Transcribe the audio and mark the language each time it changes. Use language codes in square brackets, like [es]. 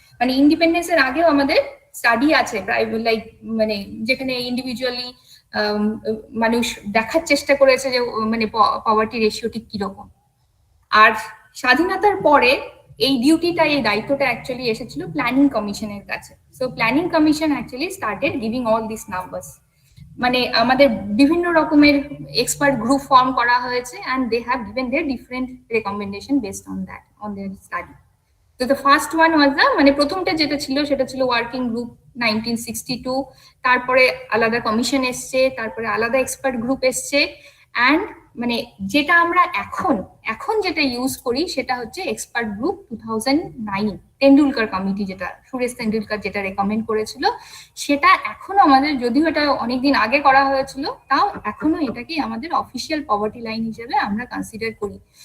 [bn] মানে ইন্ডিপেন্ডেন্সের আগেও আমাদের স্টাডি আছে প্রাইভেট, লাইক মানে যেখানে ইন্ডিভিজুয়ালি মানুষ দেখার চেষ্টা করেছে যে মানে পভার্টি রেশিও ঠিক কিরকম। আর স্বাধীনতার পরে এই ডিউটিটা, এই দায়িত্বটা অ্যাকচুয়ালি এসেছিল প্ল্যানিং কমিশনের কাছে। [en] So planning commission actually started giving all this numbers. [bn] মানে আমাদের বিভিন্ন রকমের এক্সপার্ট গ্রুপ ফর্ম করা হয়েছে, [en] and they have given their different recommendation based on that, on their study. So the first one was [bn] মানে প্রথমটা যেটা ছিল সেটা ছিল ওয়ার্কিং গ্রুপ 1962, তারপরে আলাদা কমিশন এসছে, তারপরে আলাদা এক্সপার্ট গ্রুপ এসছে, অ্যান্ড মানে যেটা আমরা এখন যেটা ইউজ করি সেটা হচ্ছে এক্সপার্ট গ্রুপ 2009 তেন্ডুলকার কমিটি, যেটা সুরেশ তেন্ডুলকার যেটা রেকমেন্ড করেছিল, সেটা এখনো আমাদের, যদিও এটা অনেকদিন আগে করা হয়েছিল, তাও এখনো এটাকে আমাদের অফিসিয়াল পভার্টি লাইন হিসেবে আমরা কনসিডার করি।